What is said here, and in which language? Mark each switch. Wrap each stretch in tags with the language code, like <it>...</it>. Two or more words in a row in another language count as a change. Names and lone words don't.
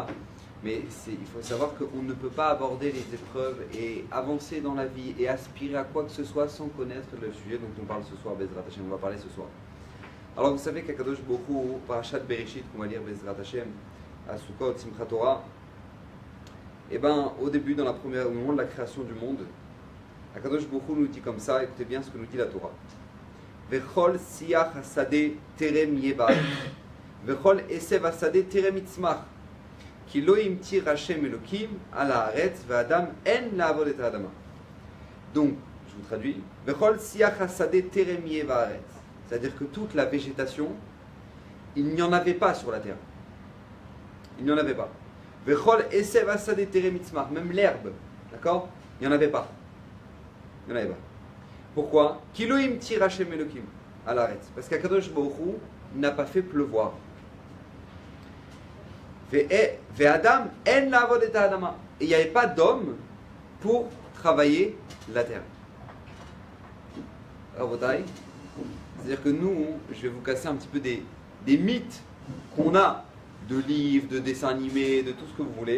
<fr>Mais il faut savoir qu'on ne peut pas aborder les épreuves et avancer dans la vie et aspirer à quoi que ce soit sans connaître le sujet dont on parle ce soir,</fr> <he>בעזרת השם,</he> <fr>on va parler ce soir. Alors vous savez qu'</fr> <he>הקדוש ברוך הוא,</he> <fr>Parashat Bereshit, qu'on va lire</fr> <he>בעזרת השם,</he> <fr>à Sukkot, Simchat Torah, et bien au début, au moment de la création du monde,</fr> <he>הקדוש ברוך הוא</he> <fr>nous dit comme ça, écoutez bien ce que nous dit la Torah.</fr> <he>וכל שיח השדה טרם יהיה, וכל עשב השדה טרם יצמח. כי לא המטיר השם אלהים על הארץ ואדם אין לעבד את האדמה.</he> <fr>Donc, je vous traduis.</fr> <he>וכל שיח השדה טרם יהיה בארץ.</he> <fr>C'est-à-dire que toute la végétation, il n'y en avait pas sur la terre. Il n'y en avait pas.</fr> <he>וכל עשב השדה טרם יצמח.</he> <fr>Même l'herbe, d'accord? Il n'y en avait pas. Il n'y en avait pas. Pourquoi?</fr> <he>כי לא המטיר השם אלהים על הארץ.</he> <fr>Parce qu'</fr> <he>הקדוש ברוך הוא</he> <fr>n'a pas fait pleuvoir.</fr> <he>ואדם אין לעבד את האדמה.</he> <fr>Et il n'y avait pas d'homme pour travailler la terre. C'est-à-dire que nous, je vais vous casser un petit peu des mythes qu'on a de livres, de dessins animés, de tout ce que vous voulez.</fr>